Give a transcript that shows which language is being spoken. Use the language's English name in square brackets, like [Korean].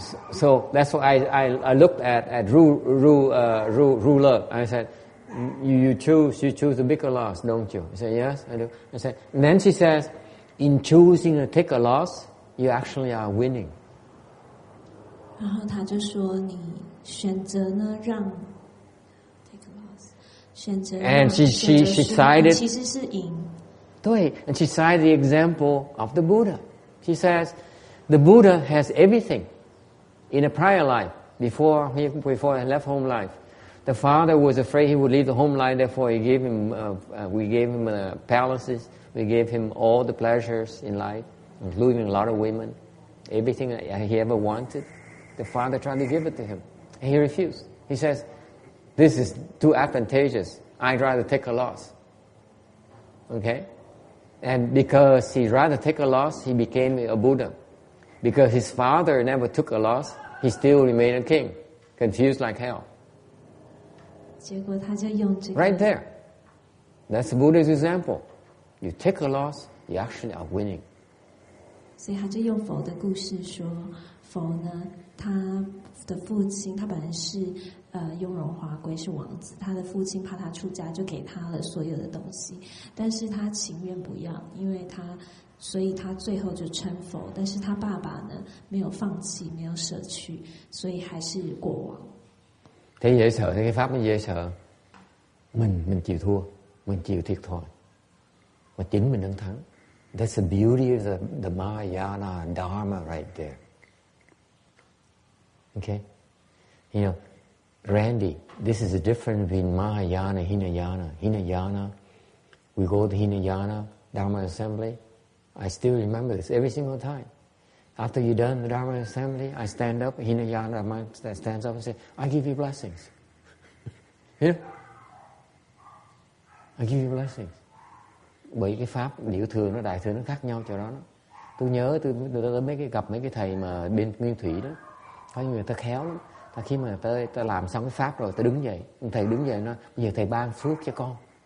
[English] So that's why I looked at ruler. I said, you choose a bigger loss, don't you? I said, yes, I do. I said, and then she says, in choosing to take a loss, you actually are winning. [Chinese] 然后他就说，你选择呢让 [English] take a loss， [Chinese] 选择 [English] and she cited [Chinese] 其实是赢。 [English] 对 and she cited the example of the Buddha. She says, the Buddha has everything. In a prior life, before he left home life, the father was afraid he would leave the home life. Therefore, we gave him palaces. We gave him all the pleasures in life, including a lot of women, everything he ever wanted. The father tried to give it to him, and he refused. He says, "This is too advantageous. I'd rather take a loss." Okay, and because he'd rather take a loss, he became a Buddha. Because his father never took a loss, he still remained a king, confused like hell. [Chinese] 结果他就用这个 [English] Right there. That's the Buddha's example. You take a loss, you actually are winning. [Chinese] 所以他就用佛的故事说，佛呢，他的父亲他本来是雍容华贵，是王子，他的父亲怕他出家，就给他了所有的东西，但是他情愿不要，所以他最后就成佛，但是他爸爸呢没有放弃，没有舍去，所以还是国王。 [Vietnamese] Thế dễ sợ, thế cái pháp nó dễ sợ. Mình chịu thua, mình chịu thiệt thòi, mà chính mình đang thắng. [English] That's the beauty of the Mahayana Dharma right there. Okay, you know, Randy, this is the difference between Mahayana and Hinayana. Hinayana, we go to Hinayana Dharma assembly. I still remember this every single time. After you're done the Dharma assembly, I stand up, Hinayana Dharma stands up and says, I give you blessings. You know? I give you blessings. [Vietnamese] Bởi cái pháp điệu thường nó đại thừa nó khác nhau chỗ đó. Tôi nhớ tôi gặp mấy cái thầy mà bên Nguyên Thủy đó, có những người ta khéo lắm. Khi mà ta làm xong cái pháp rồi ta đứng dậy, thầy đứng dậy nói, bây giờ thầy ban phước cho con.